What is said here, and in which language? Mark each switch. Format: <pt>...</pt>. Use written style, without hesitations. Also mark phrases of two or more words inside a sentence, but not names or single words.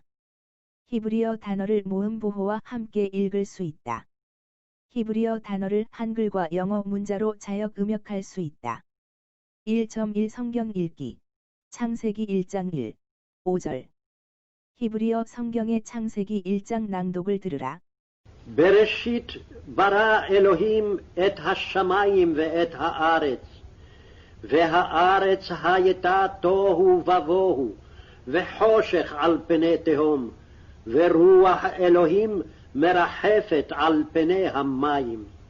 <ko>히브리어 단어를 모음 부호와 함께 읽을 수 있다. 히브리어 단어를 한글과 영어 문자로 자역 음역할 수 있다. 1.1 성경 읽기. 창세기 1장 1, 5절. 히브리어 성경의 창세기 1장 낭독을 들으라.</ko> <he>בראשית ברא אלוהים את השמיים ואת הארץ, והארץ הייתה תוהו ובוהו, וחושך על פני תהום, ורוח אלוהים מרחפת על פני המים.</he>